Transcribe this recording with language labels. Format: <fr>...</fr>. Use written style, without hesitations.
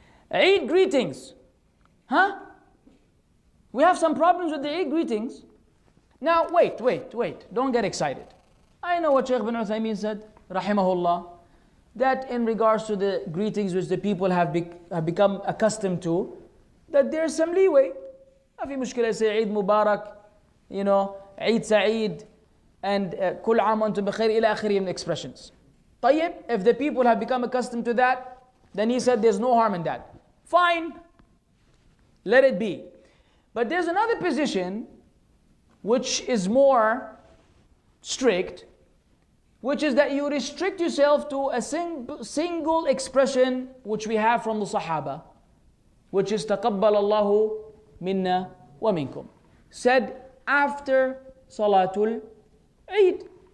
<en>Eid greetings. Huh? We have some problems with the Eid greetings. Now, wait. Don't get excited. I know what Shaykh bin Uthaymeen said, rahimahullah, that in regards to the greetings which the people have become accustomed to, that there's some leeway.</en> <ar>ما في مشكلة</ar> <en>say Eid Mubarak, Eid Sa'id, and</en> <ar>كل عام وأنتم بخير إلى آخره من</ar> <en>expressions.</en> <ar>طيب,</ar> <en>if the people have become accustomed to that, then he said there's no harm in that. Fine, let it be. But there's another position which is more strict, which is that you restrict yourself to a single expression which we have from the Sahaba, which is</en> <ar>تَقَبَّلَ اللَّهُ مِنَّا وَمِنْكُمْ,</ar> <en>said after Salatul Eid.</en>